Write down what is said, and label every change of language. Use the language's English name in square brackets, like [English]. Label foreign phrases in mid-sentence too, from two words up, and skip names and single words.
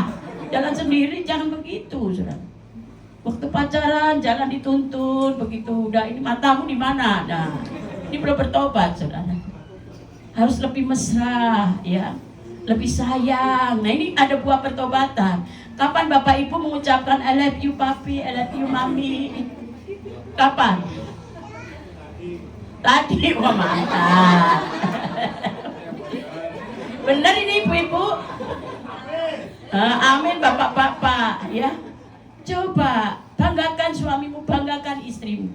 [Indonesian] Jalan sendiri, jangan begitu, saudara. Waktu pacaran, jalan dituntun, begitu. Udah, ini matamu di mana? Nah, ini belum bertobat, saudara. Harus lebih mesra, ya, lebih sayang. Nah, ini ada buah pertobatan. Kapan Bapak Ibu mengucapkan [English] I love you [Indonesian] papi, [English] I love you [Indonesian] mami? Kapan? Tadi, wah mantap. Benar ini ibu-ibu? Amin bapak-bapak, ya. Coba banggakan suamimu, banggakan istrimu.